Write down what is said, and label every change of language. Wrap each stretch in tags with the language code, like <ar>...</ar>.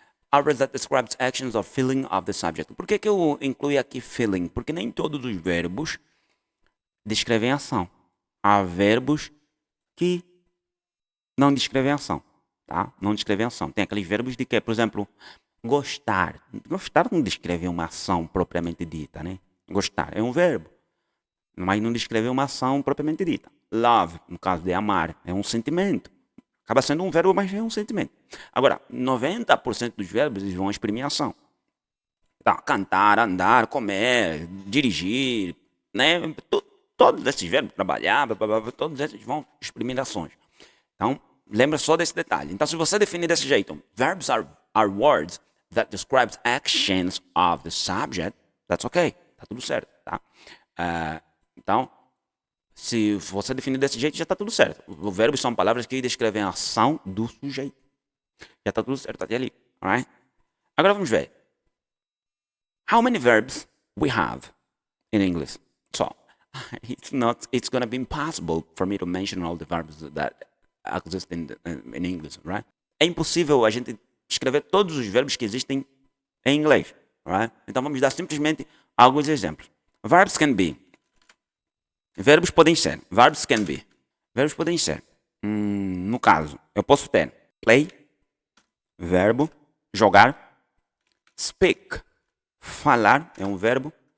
<en>Are words that describes actions or feeling of the subject.</en> <pt>Por que eu incluí aqui feeling? Porque nem todos os verbos descrevem ação. Há verbos que não descrevem ação, tá? Não descrevem ação. Tem aqueles verbos de que, por exemplo, Gostar. Gostar não descreve uma ação propriamente dita, né? Gostar é um verbo, mas não descreve uma ação propriamente dita. Love, no caso de amar, é um sentimento. Acaba sendo um verbo, mas é um sentimento. Agora, 90% dos verbos eles vão exprimir ação. Então, cantar, andar, comer, dirigir, né? Todos esses verbos, trabalhar, blá, blá, blá, todos esses vão exprimir ações. Então, lembra só desse detalhe. Então, se você definir desse jeito,</pt> <en>verbs are words that describes actions of the subject, that's okay.</en> <pt>Tá tudo certo, tá? Então, se você definir desse jeito, já tá tudo certo. Os verbos são palavras que descrevem a ação do sujeito. Já tá tudo certo até ali, alright? Agora vamos ver.</pt> <en>How many verbs we have in English? So, it's gonna be impossible for me to mention all the verbs that exist in English, right?</en> <pt>É impossível a gente escrever todos os verbos que existem em inglês, right? Então vamos dar simplesmente alguns exemplos.</pt> <en>Verbs can be.</en> <pt>Verbos podem ser.</pt> <en>Verbs can be. Verbos podem ser.</en> <pt>No caso, eu posso ter play, verbo, jogar, speak, falar é um verbo,</pt>